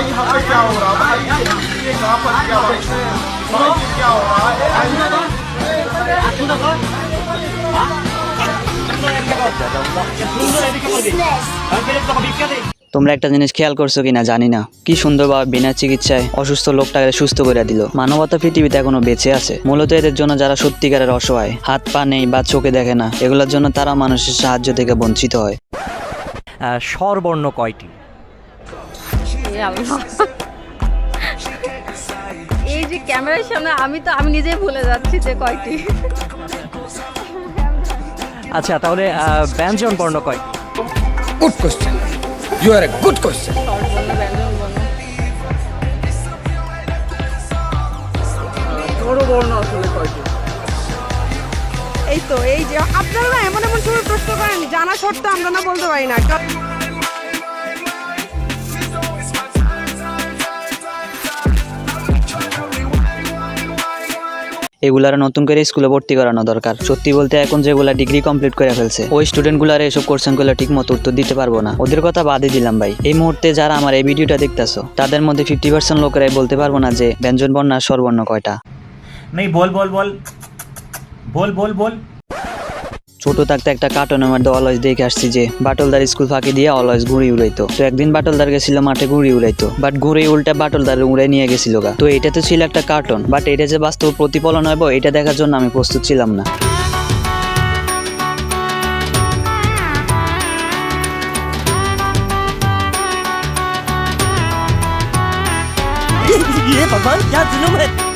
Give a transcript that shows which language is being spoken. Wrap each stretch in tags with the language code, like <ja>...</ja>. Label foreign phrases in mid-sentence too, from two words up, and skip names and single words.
<hi>यहाँ पे क्या हो रहा है भाई? ये कहाँ पर क्या हो रहा है भाई? क्या हो रहा है?</hi> <bn>তোমরা একটা জিনিস খেয়াল করছো কিনা জানি না, কি সুন্দরভাবে বিনা চিকিৎসায় অসুস্থ লোকটাকে সুস্থ করে দিল। মানবতা পৃথিবীতে এখনো বেঁচে আছে। মূলত এদের জন্য যারা সত্যিকারের অসহায়, হাত পা নেই বা চোখে দেখে না, এগুলোর জন্য তারা মানুষের সাহায্য থেকে বঞ্চিত হয়। স্বরবর্ণ কয়টি? এই যে ক্যামেরার সামনে আমি নিজেই ভুলে যাচ্ছি যে কয়টি। আচ্ছা, তাহলে ব্যঞ্জন বর্ণ কয়টি?</bn> <en>Good question, you are a good question.</en> <bn>স্বরবর্ণ, ব্যঞ্জনবর্ণ। এই তো এই যে আপনারা না এমন এমন সময় প্রশ্ন করেন, জানা সত্ত্বেও আমরা না বলতে পারি না। এগুলার নতুন করে স্কুলে ভর্তি করানো দরকার। সত্যি বলতে এখন যেগুলা ডিগ্রি কমপ্লিট করে ফেলছে, ওই স্টুডেন্ট গুলার এসব কোশ্চেন গুলো ঠিক মতো উত্তর দিতে পারবো না। ওদের কথা বাদই দিলাম ভাই। এই মুহূর্তে যারা আমার এই ভিডিওটা দেখতেছো, তাদের মধ্যে 50% লোকেরাই বলতে পারবো না যে ব্যঞ্জন বর্ণ আর স্বরবর্ণ কয়টা।</bn> <hi>नहीं बोल बोल बोल बोल बोल बोल।</hi> <bn>ছোট থাকতে একটা কার্টুনের মধ্যে অলওয়েজ দেখে আসছি যে বাটলদার স্কুল ফাঁকি দিয়ে অলওয়েজ ঘুড়ি উড়াইতো। তো একদিন বাটলদার গেছিল মাঠে ঘুড়ি উড়াইতো, বাট ঘুড়ি উল্টা বাটলদার উড়ে নিয়ে গেছিল গা। তো এটা তো ছিল একটা কার্টুন, বাট এটা যে বাস্তব প্রতিফলন হইব এটা দেখার জন্য আমি প্রস্তুত ছিলাম না।</bn> <hi>ये भगवान क्या जुल्म है।</hi>